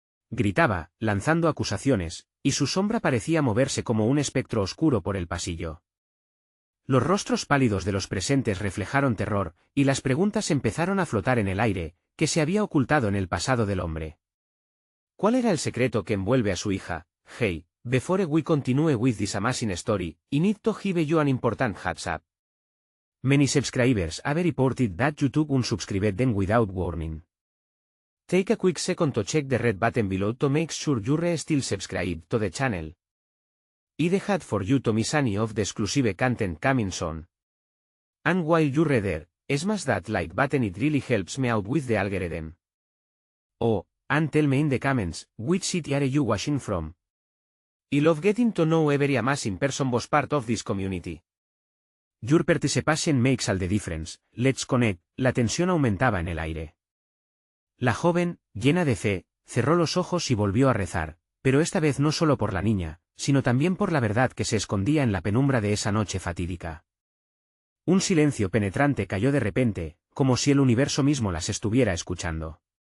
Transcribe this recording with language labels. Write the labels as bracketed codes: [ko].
[es] Gritaba, lanzando acusaciones, y su sombra parecía moverse como un espectro oscuro por el pasillo. Los rostros pálidos de los presentes reflejaron terror, y las preguntas empezaron a flotar en el aire, ¿qué se había ocultado en el pasado del hombre? ¿Cuál era el secreto que envuelve a su hija? [en] Hey, before we continue with this amazing story, I need to give you an important heads up. Many subscribers have reported that YouTube unsubscribed them without warning. Take a quick second to check the red button below to make sure you're still subscribed to the channel. I'd had for you to miss any of the exclusive content coming soon. And while you're there, smash that like button, it really helps me out with the algorithm. Oh, and tell me in the comments, which city are you watching from? I love getting to know every amazing person was part of this community. Your participation makes all the difference, let's connect. [es] La tensión aumentaba en el aire. La joven, llena de fe, cerró los ojos y volvió a rezar, pero esta vez no solo por la niña, sino también por la verdad que se escondía en la penumbra de esa noche fatídica. Un silencio penetrante cayó de repente, como si el universo mismo las estuviera escuchando.